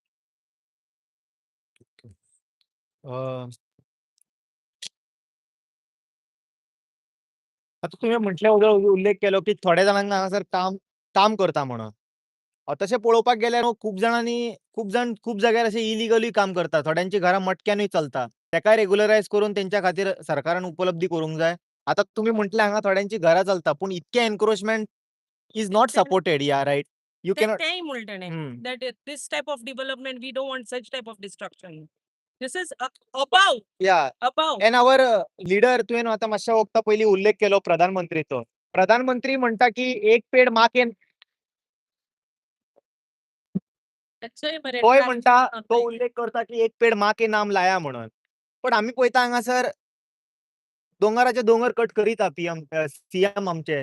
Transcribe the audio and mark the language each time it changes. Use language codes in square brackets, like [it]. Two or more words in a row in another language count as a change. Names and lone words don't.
[kok] अ, आता तुम्ही म्हटल्या उल्लेख केलो, की थोड्या जाणांना हांगासर काम काम करता म्हणून. तशें पळोवपाक गेल्यार खूब जाणांनी खूप जाग्यार अशें इलिगली काम करता. थोड्यांची घरां मटक्यानूय चलता. तेकाय रेग्युलरायज करून तेंच्या खातीर सरकारान उपलब्धी करूंक जाय. आता तुम्ही म्हटले हांगा थोड्यांची घरां चलता, पूण इतके [en] encroachment is not supported, yeah right? You cannot [kok] तेंय म्हणलें [en] that this type of development we don't want such type of destruction. This is above या above. and our leader [kok] तुवें आता मातशा वक्ता पयलीं उल्लेख केलो प्रधानमंत्रीचो. प्रधानमंत्री म्हणटा की [hi] एक पेड माँ के [kok] त्याचंय बरें तोय म्हणटा तो उल्लेख करता की [hi] एक पेड माँ के नाम [kok] लाया म्हणून. पण आमी पळयता हांगासर दोंगराचे दोंगर कट करीता सीएम आमचे.